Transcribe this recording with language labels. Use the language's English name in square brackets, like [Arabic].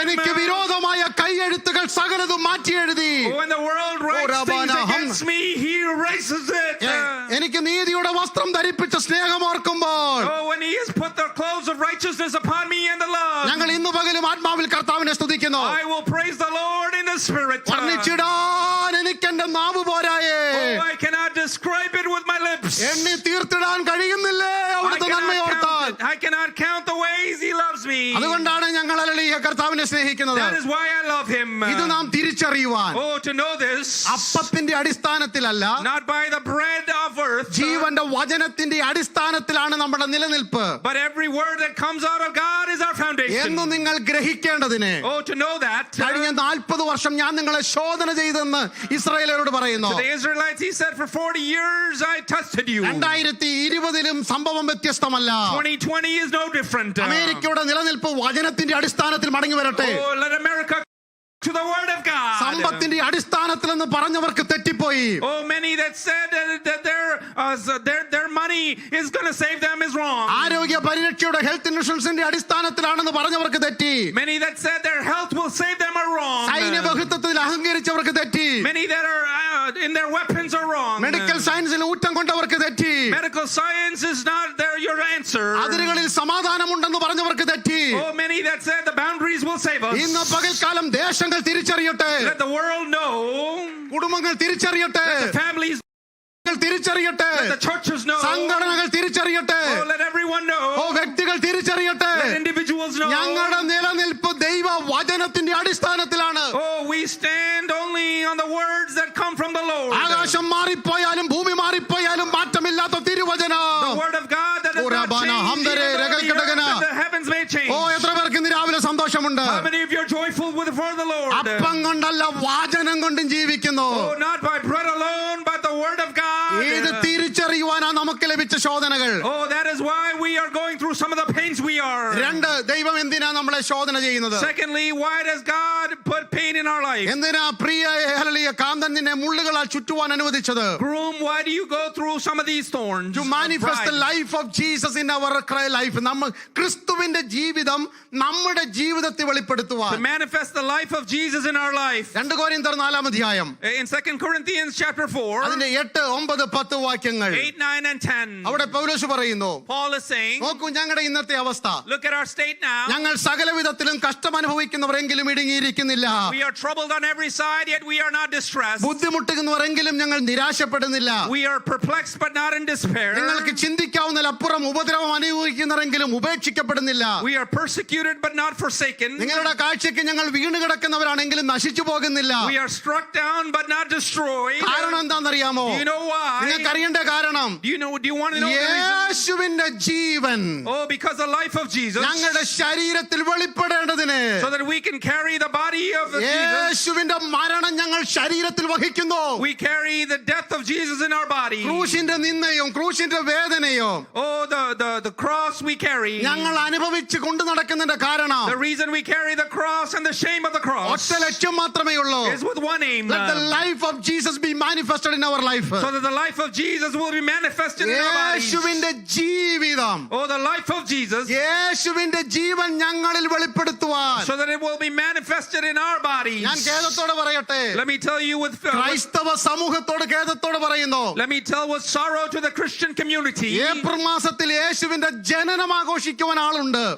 [Malayalam] എനിക്ക് വിരോധമായ കൈയെഴുത്തുകൾ സകലതും മാറ്റി എഴുതി. [English] When the world writes things against me, he erases it. [Malayalam] എനിക്ക് നീതിയുടെ വസ്ത്രം ധരിപ്പിച്ച സ്നേഹം ഓർക്കുമ്പോൾ [English] Oh, when he has put the clothes of righteousness upon me and the love, [Malayalam] ഞങ്ങൾ ഇന്ന് പകലും ആത്മാവിൽ കർത്താവിനെ സ്തുതിക്കുന്നു. [English] I will praise the Lord in the spirit. [Malayalam] വർണ്ണിച്ചിടാൻ എനിക്ക് എന്റെ നാവ് പോരായേ. [English] Oh, I cannot describe it with my lips. [Malayalam] എണ്ണി തീർത്തിടാൻ കഴിയുന്നില്ലേ അവിടുത്തെ നന്മയോർത്താൽ. [English] I cannot count the ways he loves me. [Malayalam] അതുകൊണ്ടാണ് ഞങ്ങൾ ഹല്ലേലൂയ കർത്താവിനെ സ്നേഹിക്കുന്നത്. [English] That is why I love him. [Malayalam] ഇത് നാം തിരിച്ചറിയുവാൻ [English] Oh, to know this, [Malayalam] അപ്പത്തിന്റെ അടിസ്ഥാനത്തിലല്ല, [English] not by the bread of earth, [Malayalam] ജീവന്റെ വചനത്തിന്റെ അടിസ്ഥാനത്തിലാണ് നമ്മുടെ നിലനിൽപ്പ് [English] but every word that comes out of God is our foundation. [Malayalam] എന്ന് നിങ്ങൾ ഗ്രഹിക്കേണ്ടതിന് [English] Oh, to know that. [Malayalam] കഴിഞ്ഞ 40 വർഷം ഞാൻ നിങ്ങളെ ശോധന ചെയ്തെന്ന് ഇസ്രായേലരോട് പറയുന്നു. [English] To the Israelites, he said, for 40 years I tested you. [Malayalam] 2020 സംഭവം വ്യത്യസ്തമല്ല. [English] 2020 is no different. [Malayalam] അമേരിക്കയുടെ നിലനിൽപ്പ് വചനത്തിന്റെ അടിസ്ഥാനത്തിൽ മടങ്ങി വരട്ടെ. [English] Oh, let America to the word of God. [Malayalam] സമ്പത്തിന്റെ അടിസ്ഥാനത്തിൽ എന്ന് പറഞ്ഞവർക്ക് തെറ്റിപ്പോയി. [English] Oh, many that said that their money is going to save them is wrong. [Malayalam] ആരോഗ്യ പരിരക്ഷയുടെ ഹെൽത്ത് ഇൻഷുറൻസിന്റെ അടിസ്ഥാനത്തിലാണെന്ന് പറഞ്ഞവർക്ക് തെറ്റി. [English] Many that said their health will save them are wrong. [Malayalam] സൈന്യ ബഹുത്വത്തിൽ അഹങ്കരിച്ചവർക്ക് തെറ്റി. [English] Many that are in their weapons are wrong. [Malayalam] Medical സയൻസിൽ ഊറ്റം കൊണ്ടവർക്ക് തെറ്റി. [English] Medical science is not your answer. [Malayalam] അതിരുകളിൽ സമാധാനമുണ്ടെന്ന് പറഞ്ഞവർക്ക് തെറ്റി. [English] Oh, many that said the boundaries will save us. [Malayalam] ഇന്ന് പകൽക്കാലം ദേശങ്ങൾ തിരിച്ചറിയട്ടെ. [English] Let the world know. [Malayalam] കുടുംബങ്ങൾ തിരിച്ചറിയട്ടെ. [English] Let the families [Malayalam] തിരിച്ചറിയട്ടെ. [English] let the churches know. [Malayalam] സംഘടനകൾ തിരിച്ചറിയട്ടെ. [English] Oh, let everyone know. [Malayalam] വ്യക്തികൾ തിരിച്ചറിയട്ടെ. [English] Let individuals know. [Malayalam] ഞങ്ങളുടെ നിലനിൽപ്പ് ദൈവ വചനത്തിന്റെ അടിസ്ഥാനത്തിലാണ്. [English] Oh, we stand only on the words that come from the Lord. [Malayalam] ആകാശം മാറിപ്പോയാലും ഭൂമി മാറിപ്പോയാലും മാറ്റമില്ലാത്ത തിരുവചനം. [English] The word of God that does not change, the heavens may change. [Malayalam] എത്ര പേർക്ക് ഇന്ന് രാവിലെ സന്തോഷമുണ്ട്? [English] How many of you are joyful before the Lord? [Malayalam] അപ്പം കൊണ്ടല്ല വാചനം കൊണ്ടും ജീവിക്കുന്നു. [English] Oh, not by bread alone, but the word of God. [Malayalam] ഇത് തിരിച്ചറിയുവാനാ നമുക്ക് ലഭിച്ച ശോധനകൾ. [English] Oh, that is why we are going through some of the pains we are. [Malayalam] രണ്ട്, ദൈവം എന്തിനാ നമ്മളെ ശോധന ചെയ്യുന്നത്? [English] Secondly, why does God put pain in our life? [Malayalam] എന്തിനാ പ്രിയ ഹല്ലേലൂയ കാന്തൻ നിന്നെ മുള്ളുകളാൽ ചുറ്റുവാൻ അനുവദിച്ചത്? [English] Groom, why do you go through some of these thorns? To manifest the life of Jesus in our life. [Malayalam] നമ്മൾ ക്രിസ്തുവിന്റെ ജീവിതം നമ്മുടെ ജീവിതത്തെ വെളിപ്പെടുത്തുവാൻ. [English] To manifest the life of Jesus in our life. [Malayalam] 2 കൊരിന്ത്യർ 4 അധ്യായം. [English] In 2 Corinthians chapter 4. [Malayalam] അതിന്റെ 8, 9, 10 വാക്യങ്ങൾ. [English] 8, 9 and 10. [Malayalam] അവിടെ പൗലോസ് പറയുന്നു. [English] Paul is saying, [Malayalam] നോക്കൂ ഞങ്ങളുടെ ഇന്നത്തെ അവസ്ഥ. [English] look at our state now. [Malayalam] ഞങ്ങൾ സകലവിധത്തിലും കഷ്ടം അനുഭവിക്കുന്നവരെങ്കിലും ഇടുങ്ങിയിരിക്കുന്നില്ല. [English] We are troubled on every side, yet we are not distressed. [Malayalam] ബുദ്ധിമുട്ടുന്നവരെങ്കിലും ഞങ്ങൾ നിരാശപ്പെടുന്നില്ല. [English] We are perplexed but not in despair. [Malayalam] നിങ്ങൾക്ക് ചിന്തിക്കാവുന്നതിലപ്പുറം ഉപദ്രവം അനുഭവിക്കുന്നവരെങ്കിലും ഉപേക്ഷിക്കപ്പെടുന്നില്ല. [English] We are persecuted but not forsaken. [Malayalam] നിങ്ങളുടെ കാഴ്ചയ്ക്ക് ഞങ്ങൾ വീണ് കിടക്കുന്നവരാണെങ്കിലും നശിച്ചു പോകുന്നില്ല. [English] We are struck down but not destroyed. [Malayalam] കാരണം എന്താണെന്നറിയാമോ? [English] Do you know why? [Malayalam] നിങ്ങൾക്ക് അറിയേണ്ട കാരണം [English] Do you know do you want to know the reason? [Malayalam] യേശുവിന്റെ ജീവൻ [English] Oh, because the life of Jesus, [Malayalam] ഞങ്ങളുടെ ശരീരത്തിൽ വെളിപ്പെടേണ്ടതിന് [English] so that we can carry the body of Jesus. [Malayalam] യേശുവിന്റെ മരണം ഞങ്ങൾ ശരീരത്തിൽ വഹിക്കുന്നു. [English] We carry the death of Jesus in our body. [Malayalam] ക്രൂശിന്റെ നിന്ദയും ക്രൂശിന്റെ വേദനയും [English] Oh, the cross we carry. [Malayalam] ഞങ്ങൾ അനുഭവിച്ച് കൊണ്ടു നടക്കുന്നതിന്റെ കാരണം [English] The reason we carry the cross and the shame of the cross [Malayalam] ഒറ്റ ലക്ഷ്യം മാത്രമേ ഉള്ളൂ. [English] is with one aim. Let the life of Jesus be manifested in our life. So that the life of Jesus will be manifested in our bodies. [Malayalam] യേശുവിന്റെ ജീവിതം [English] Oh, the life of Jesus, [Malayalam] യേശുവിന്റെ ജീവൻ ഞങ്ങളിൽ വെളിപ്പെടുത്തുവാൻ [English] so that it will be manifested in our bodies. [Malayalam] ഞാൻ ഖേദത്തോടെ പറയട്ടെ, [English] Let me tell you [Malayalam] ക്രൈസ്തവ സമൂഹത്തോട് ഖേദത്തോടെ പറയുന്നു, [English] let me tell with sorrow to the Christian community. [Malayalam] April മാസത്തിൽ യേശുവിന്റെ ജനനം ആഘോഷിക്കുവാൻ ആളുണ്ട്.